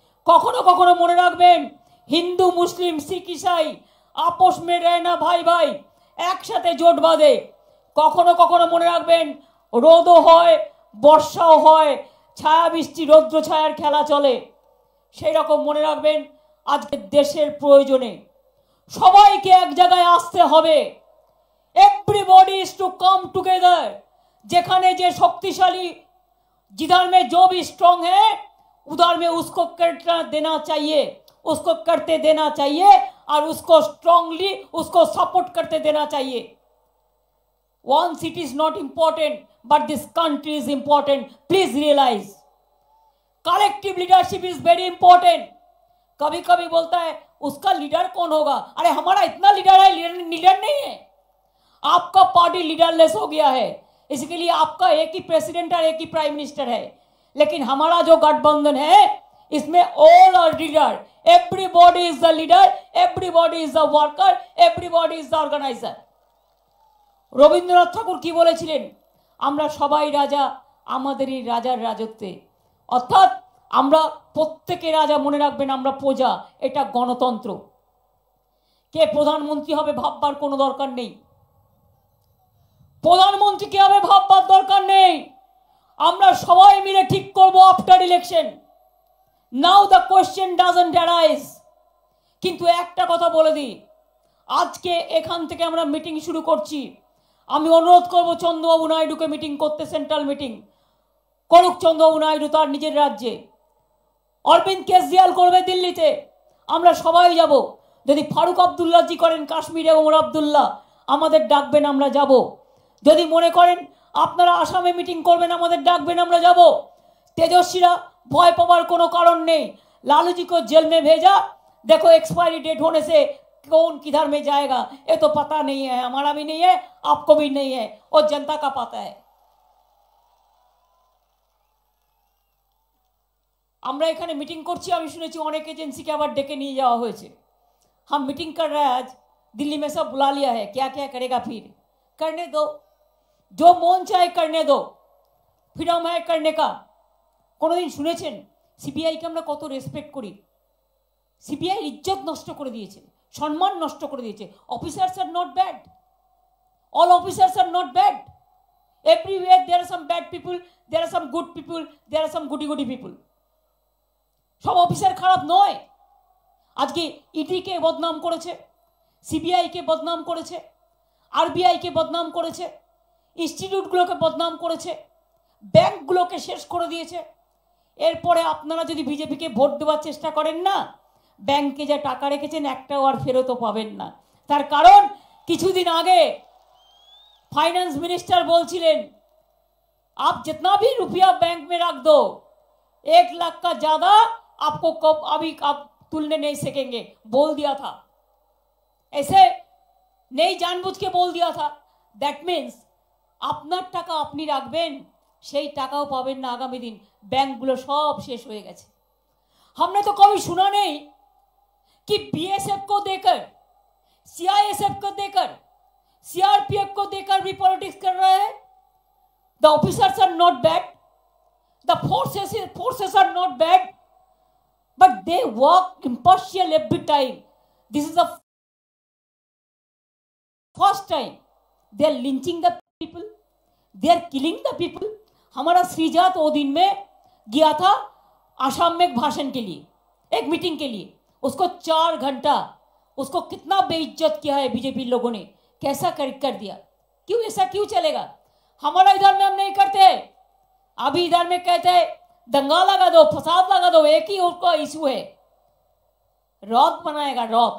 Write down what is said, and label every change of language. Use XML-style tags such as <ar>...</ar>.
<bn>কখনো কখনো মনে রাখবেন,</bn> <hi>হিন্দু মুসলিম শিখ ইসাই আপোষ মে রহনা ভাই ভাই,</hi> <bn>একসাথে জোট বাঁধে। কখনো কখনো মনে রাখবেন, রোদও হয়, বর্ষাও হয়, ছায়া বৃষ্টি রৌদ্র ছায়ার খেলা চলে। সেই রকম মনে রাখবেন, আজকে দেশের প্রয়োজনে সবাইকে এক জায়গায় আসতে হবে।</bn> <en>Everybody is to come together.</en> <bn>যেখানে যে শক্তিশালী,</bn> <hi>जिधर में जो भी स्ट्रांग है उधर में उसको करना देना चाहिए, उसको करते देना चाहिए, और उसको स्ट्रांगली उसको सपोर्ट करते देना चाहिए।</hi> <en>One city is not important, but this country is important. Please realise collective leadership is very important.</en> <hi>कभी कभी बोलता है उसका लीडर कौन होगा? अरे हमारा इतना लीडर है, लीडर नहीं है। आपका पार्टी लीडरलेस हो गया है, इसके लिए आपका एक ही प्रेसिडेंट और एक ही प्राइम मिनिस्टर है। लेकिन हमारा जो गठबंधन है, इसमें</hi> <en>All are leader, everybody is the leader, everybody is the worker, everybody is the organiser.</en> <bn>Rabindranath ঠাকুর কি বলেছিলেন? আমরা সবাই রাজা আমাদেরই রাজার রাজত্বে। অর্থাৎ আমরা প্রত্যেকে রাজা, মনে রাখবেন আমরা প্রজা। এটা গণতন্ত্র। কে প্রধানমন্ত্রী হবে ভাববার কোনো দরকার নেই। প্রধানমন্ত্রী কে হবে ভাববার দরকার নেই। আমরা সবাই মিলে ঠিক করব</bn> <en>After election. Now the question doesn't arise.</en> <bn>কিন্তু একটা কথা বলে দিই, আজকে এখান থেকে আমরা মিটিং শুরু করছি। আমি অনুরোধ করব চন্দ্রবাবু নাইডুকে মিটিং করতে, সেন্ট্রাল মিটিং করুক চন্দ্রবাবু নাইডু তার নিজের রাজ্যে। অরবিন্দ কেজরিওয়াল করবে দিল্লিতে, আমরা সবাই যাব। যদি ফারুক আবদুল্লাহ জি করেন কাশ্মীরে, ওমর আবদুল্লাহ, আমাদের ডাকবেন, আমরা যাব। যদি মনে করেন আপনারা আসামে মিটিং করবেন, আমাদের ডাকবেন, আমরা যাব। तेजस्वीरा भय पावार कोनो कारण</bn> <hi>नहीं। लालू जी को जेल में भेजा, देखो एक्सपायरी डेट होने से कौन किधर में जाएगा ये तो पता नहीं है, हमारा भी नहीं है, आपको भी नहीं है, और जनता का पता है।</hi> <bn>আমরা এখানে মিটিং করছি, আমি শুনেছি অনেক এজেন্সিকে আবার ডেকে নিয়ে যাওয়া হয়েছে।</bn> <hi>हम मीटिंग कर रहे हैं आज, दिल्ली में सब बुला लिया है, क्या क्या करेगा फिर करने दो, जो मन चाहे करने दो, फ्रीडम है करने का।</hi> <bn>কোনোদিন শুনেছেন সিবিআইকে আমরা কত রেসপেক্ট করি? সিবিআই ইজ্জত নষ্ট করে দিয়েছে, সম্মান নষ্ট করে দিয়েছে।</bn> <en>Officers are not bad, all officers are not bad, everywhere there are some bad people, there are some good people, there are some goody goody people.</en> <bn>সব অফিসার খারাপ নয়। আজকে ইডিকে বদনাম করেছে, সিবিআইকে বদনাম করেছে, আরবিআইকে বদনাম করেছে, ইনস্টিটিউটগুলোকে বদনাম করেছে, ব্যাংকগুলোকে শেষ করে দিয়েছে। এরপরে আপনারা যদি বিজেপিকে ভোট দেওয়ার চেষ্টা করেন না, ব্যাংকে যা টাকা রেখেছেন একটাও আর ফেরতও পাবেন না। তার কারণ কিছুদিন আগে</bn> <hi>फाइनेंस मिनिस्टर बोलছিলেন आप जितना भी रुपया बैंक में रख दो 1 लाख का ज्यादा आपको कब अभी आप तुलने नहीं सकेंगे, बोल दिया था। ऐसे नहीं जानबूझ के बोल दिया था।</hi> <en>that means</en> <bn>আপনার টাকা আপনি রাখবেন, সেই টাকাও পাবেন না আগামী দিন। ব্যাংকগুলো সব শেষ হয়ে গেছে।</bn> <hi>हमने तो कभी सुना नहीं कि बीएसएफ को देकर, सीआईएसएफ को देकर, सीआरपीएफ को देकर भी पॉलिटिक्स कर रहे हैं।</hi> <en>The officers are not bad, the forces are not bad, but they work impartial every time. This is the first time they are lynching the people, they are killing the people.</en> <hi>हमारा श्रीजात वो दिन में गया था आसाम में एक भाषण के लिए, एक मीटिंग के लिए, उसको 4 घंटा, उसको कितना बेइज्जत किया है बीजेपी लोगों ने, कैसा कर दिया। क्यों ऐसा क्यों चलेगा? हमारा इधर में हम नहीं करते, अभी इधर में कहते हैं दंगा लगा दो, फसाद लगा दो, एक ही उसका इशू है, रथ बनाएगा रथ।</hi>